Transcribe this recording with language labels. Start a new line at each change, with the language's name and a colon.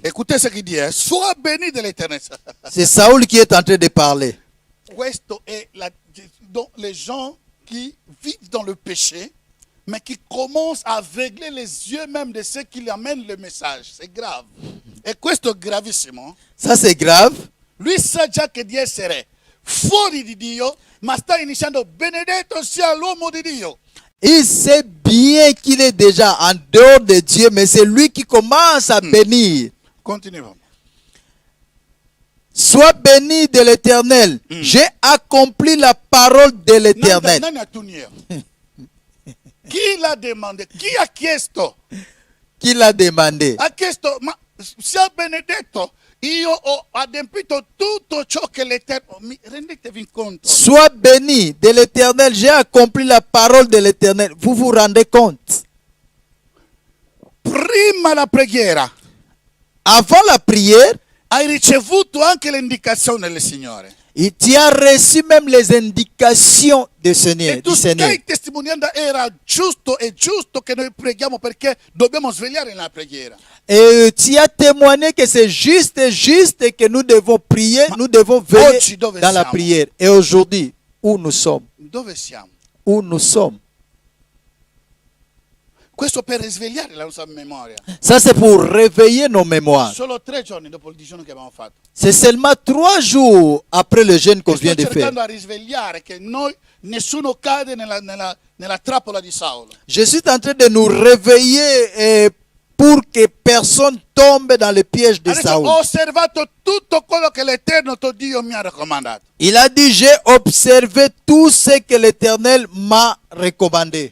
French: écoutez ce qu'il dit, sois béni de l'Éternel. C'est Saoul qui est en train de parler.
Italian: Questo è
French: donc les gens qui vivent dans le péché, mais qui commencent à aveugler les yeux même de ceux qui lui amènent le message. C'est grave.
Italian: E questo è gravissimo.
French: Ça c'est grave.
Italian: Lui sa già che di essere fuori di Dio, ma sta iniziando, benedetto sia l'uomo di Dio.
French: Il sait bien qu'il est déjà en dehors de Dieu, mais c'est lui qui commence à bénir.
Italian: Continuiamo.
French: Sois béni de l'Éternel. J'ai accompli la parole de l'Éternel. Nani ha tunio? Chi l'ha demandé?
Italian: Chi ha chiesto?
French: Qui l'a demandé?
Italian: Ha chiesto, ma sia benedetto. Io ho adempito tutto ciò che l'Eterno. Rendetevi conto.
French: Sois béni de l'Éternel. J'ai accompli la parole de l'Éternel. Vous vous rendez compte?
Italian: Prima la preghiera
French: Avant la prière,
Italian: hai ricevuto anche le indicazioni del Signore.
French: tu as reçu même les indications du Seigneur.
Italian: E tu stai testimoniando, era giusto, è giusto che noi preghiamo perché dobbiamo svegliare nella preghiera.
French: Et tu as témoigné que c'est juste que nous devons prier, nous devons veiller dans la prière. Et aujourd'hui, où nous sommes?
Italian: Dove siamo?
French: Où nous sommes?
Italian: Questo per risvegliare la nostra memoria.
French: Ça, c'est pour réveiller nos mémoires.
Italian: Solo 3 giorni dopo il digiuno che abbiamo fatto.
French: C'est seulement 3 jours après le jeûne qu'on vient
Italian: Sto
French: de faire.
Italian: cercando a risvegliare che noi, nessuno cade nella trappola di Saulo.
French: Je suis en train de nous réveiller pour que personne tombe dans le piège de
Italian: Adesso
French: Saoul.
Italian: ho osservato tutto quello che l'Eterno tuo Dio mi ha raccomandato.
French: Il a dit, j'ai observé tout ce que l'Éternel m'a recommandé.